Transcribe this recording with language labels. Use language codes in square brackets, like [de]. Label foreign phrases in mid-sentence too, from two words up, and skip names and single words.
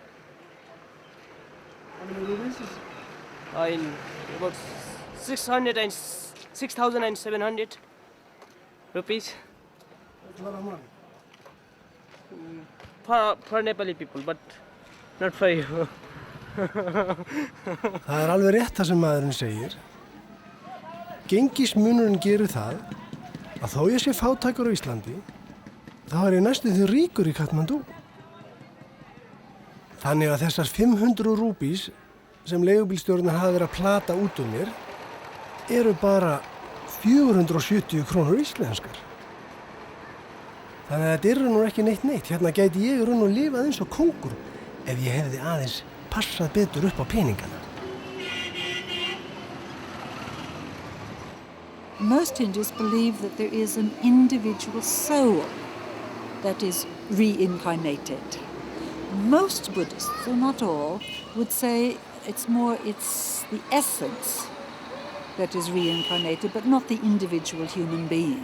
[en] How many rupees? In about 6,700 rupees That's a lot of money. for Nepali people, but not for you. [is] Það alveg rétt það sem maðurinn segir. Gengismunurinn gerir það að þó ég sé fátækur á Íslandi, þá ég næstum því ríkur í Katmandú. Þannig að þessar 500 rúpís sem leigubílstjórinn hafa verið að plata út mér eru bara 470 krónur íslenskar. Þannig að þetta eru nú ekki neitt. Hérna gæti ég raun og lifað eins og kóngur ef ég hefði aðeins passað betur upp á peningana. [en] Most Hindus believe that there is an individual soul that is reincarnated. Most Buddhists, though not all, would say it's the essence that is reincarnated, but not the individual human being.